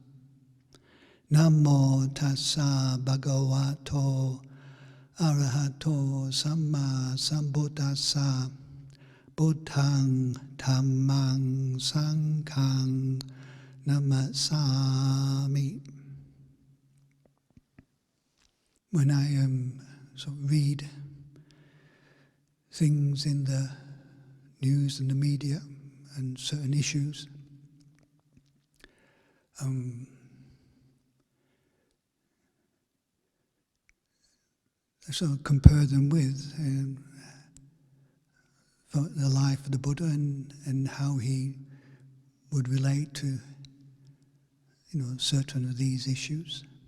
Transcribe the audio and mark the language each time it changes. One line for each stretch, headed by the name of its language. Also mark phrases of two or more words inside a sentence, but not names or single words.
Pali: Namo tassa bhagavato arahato samma sambuddhassa. Buddhang dhammang sanghang namasami.
English: When I sort of read things in the news and the media and certain issues, I sort of compare them with the life of the Buddha and how he would relate to, certain of these issues.